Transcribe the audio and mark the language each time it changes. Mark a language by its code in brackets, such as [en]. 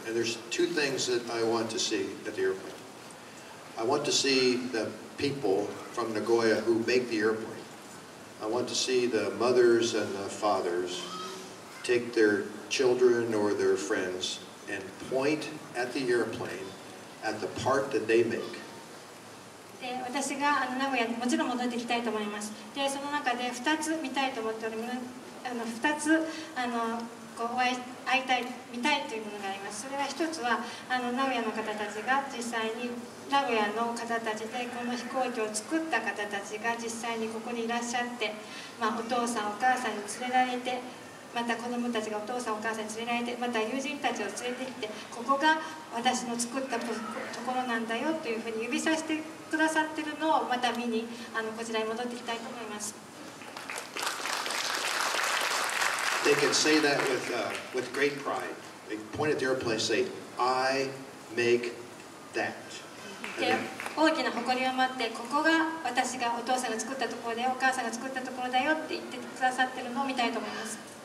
[en] And there's two things that I want to see at the airplane. I want to see the people from Nagoya who make the airplane. I want to see the mothers and the fathers take their children or their friends and point at the airplane at the part that they make. [ja] で私が名古屋にもちろん戻ってきたいと思います。でその中で2つ見たいと思っております。 2つこう会いたい見たいというものがあります。それは一つは名古屋の方たちが実際に名古屋の方たちでこの飛行機を作った方たちが実際にここにいらっしゃって、お父さんお母さんに連れられて、また子どもたちがお父さんお母さんに連れられて、また友人たちを連れてきて、ここが私の作ったところなんだよというふうに指さしてくださっているのをまた見にこちらに戻ってきたいと思います。 [en] They can say that with great pride. They point at the airplane and say, I make that. [ja] で大きな誇りを持って、ここが私がお父さんが作ったところだよ、お母さんが作ったところだよって言ってくださってるのを見たいと思います。